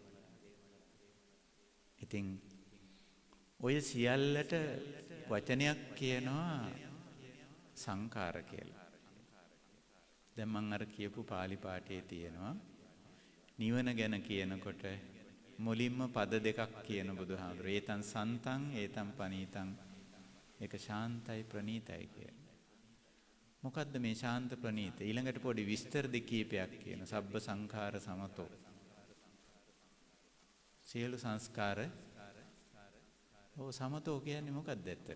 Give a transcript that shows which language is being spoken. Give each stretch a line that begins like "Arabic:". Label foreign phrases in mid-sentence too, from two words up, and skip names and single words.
Sinhala: ඉතින් ඔය සියල්ලට වචනයක් කියනවා සංඛාර කියලා. දැන් මම අර කියපු පාලි පාඨයේ තියෙනවා නිවන ගැන කියනකොට මුලින්ම පද දෙකක් කියන බුදුහාමුදුරේ.
Pali: ඒතං සන්තං ඒතං පනීතං.
Sinhala: ඒක ශාන්තයි ප්‍රණීතයි කියලා. මොකද්ද මේ ශාන්ත ප්‍රණීත? ඊළඟට පොඩි විස්තර දෙකීපයක් කියන
Pali: සබ්බ සංඛාර සමතෝ.
Sinhala: සියලු සංස්කාර සමතෝ කියන්නේ මොකක්ද ඇත්තට?